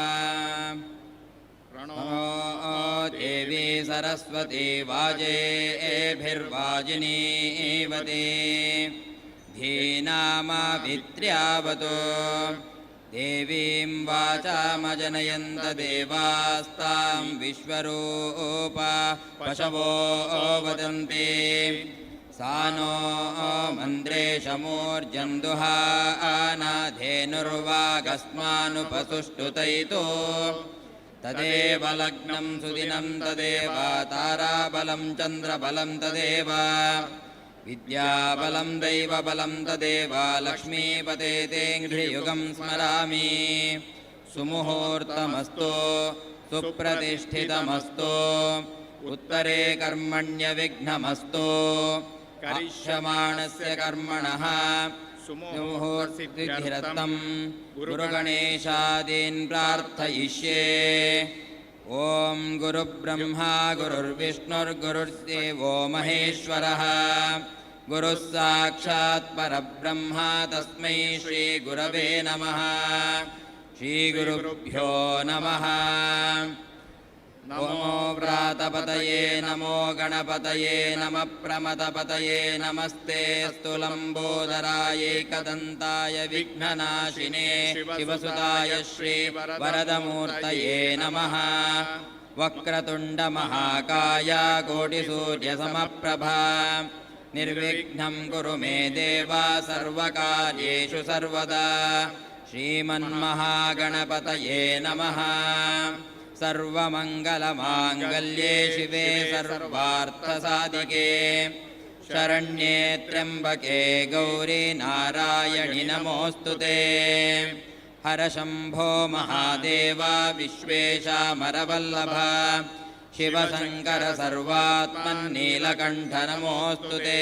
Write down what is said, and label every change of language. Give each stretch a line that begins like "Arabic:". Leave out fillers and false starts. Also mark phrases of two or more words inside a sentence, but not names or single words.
Sanskrit: ಪ್ರಣೋ ದೇವಿ ಸರಸ್ವತಿ ವಾಜೇಭಿರ್ವಾಜಿನೀವತಿ ಧೀನಾಮಾವಿತ್ರ್ಯಾವತು ದೇವೀಂ ವಾಚಾಮಜನಯಂತ ದೇವಾಸ್ತಾಂ ವಿಶ್ವರೂಪ ಪಶವೋ ವದಂತಿ ಸಾ ನೋ ಮಂದ್ರೇಶಮೂರ್ಜಂದುಹಾನಾಧೇನುರ್ವಾಗಸ್ಮಾನುಪಸುಷ್ಟುತೈತೋ ತದೇವ ಲಗ್ನಂ ಸುದಿನಂ ತದೇವ ತಾರಾಬಲಂ ಚಂದ್ರಬಲಂ ತದೇವ ವಿದ್ಯಾಬಲಂ ದೈವಬಲಂ ತದೇವ ಲಕ್ಷ್ಮೀಪತೆ ತೇಂಘ್ರಿಯುಗಂ ಸ್ಮರಾಮಿ. ಸುಮುಹೂರ್ತಮಸ್ತು ಸುಪ್ರತಿಷ್ಠಿತಮಸ್ತು ಉತ್ತರೇ ಕರ್ಮಣ್ಯವಿಘ್ನಮಸ್ತು ಕರಿಷ್ಯಮಾಣಸ್ಯ ಕರ್ಮಣಃ ಸುಮುಹೂರ್ತಿರತಂ ಗುರುಗಣೇಶಾದೀನ್ ಪ್ರಾರ್ಥಯಿಷ್ಯೆ. ಓಂ ಗುರುಬ್ರಹ್ಮ ಗುರುರ್ವಿಷ್ಣುರ್ಗುರುರ್ದೇವೋ ಮಹೇಶ್ವರಃ ಗುರುಃ ಸಾಕ್ಷಾತ್ ಪರಬ್ರಹ್ಮ ತಸ್ಮೈ ಶ್ರೀ ಗುರವೇ ನಮಃ. ಶ್ರೀ ಗುರುಭ್ಯೋ ನಮಃ. ನಮೋ ವ್ರಾತಪತಯೇ ನಮೋ ಗಣಪತಯೇ ನಮಃ ಪ್ರಮದಪತಯೇ ನಮಸ್ತೆ ಅಸ್ತು ಲಂಬೋದರಾಯೇಕದಂತಾಯ ವಿಘ್ನನಾಶಿನೇ ಶಿವಸುತಾಯ ಶ್ರೀ ವರದಮೂರ್ತಯೇ ನಮಃ. ವಕ್ರತುಂಡ ಮಹಾಕಾಯ ಕೋಟಿಸೂರ್ಯಸಮಪ್ರಭಾ ನಿರ್ವಿಘ್ನಂ ಕುರು ಮೇ ದೇವ ಸರ್ವಕಾರ್ಯೇಷು ಸರ್ವದಾ. ಶ್ರೀಮನ್ಮಹಾಗಣಪತಯೇ ನಮಃ. ಸರ್ವಮಂಗಲಮಾಂಗಲ್ಯೇ ಶಿವೆ ಸರ್ವಾರ್ಥಸಾಧಿಕೆ ಶರಣ್ಯೇ ತ್ರ್ಯಂಬಕೆ ಗೌರಿ ನಾರಾಯಣಿ ನಮೋಸ್ತುತೆ. ಹರ ಶಂಭೋ ಮಹಾದೇವ ವಿಶ್ವೇಶಾಮರವಲ್ಲಭ ಶಿವಶಂಕರ ಸರ್ವಾತ್ಮನ್ನೀಲಕಂಠ ನಮೋಸ್ತುತೆ.